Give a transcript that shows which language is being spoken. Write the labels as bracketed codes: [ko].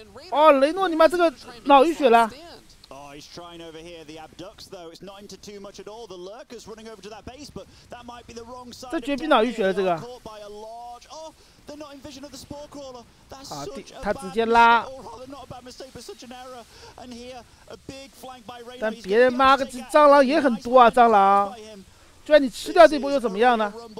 [zh] 哦，雷诺你妈这个脑淤血了。 [en] Oh, he's trying over here. The abducts, though, it's not into too much at all. The lurkers running over to that base, but that might be the wrong side. [zh] 这绝逼脑淤血了，这个。 [en] Oh, they're not in vision of the spore crawler. That's such a [zh] 他直接拉。 [en] or rather not a bad mistake, but such an error. And here, a big flank by Reynor. 但别人妈个蟑螂也很多啊，蟑螂。就算你吃掉这波又怎么样呢？